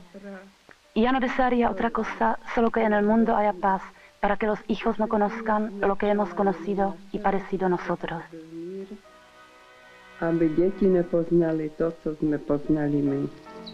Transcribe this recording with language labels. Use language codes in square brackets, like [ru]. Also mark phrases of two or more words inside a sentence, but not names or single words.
[es] Ya no desearía otra cosa, solo que en el mundo haya paz, para que los hijos no conozcan lo que hemos conocido y parecido nosotros. [cs] Aby děti nepoznali to, co jsme poznali my.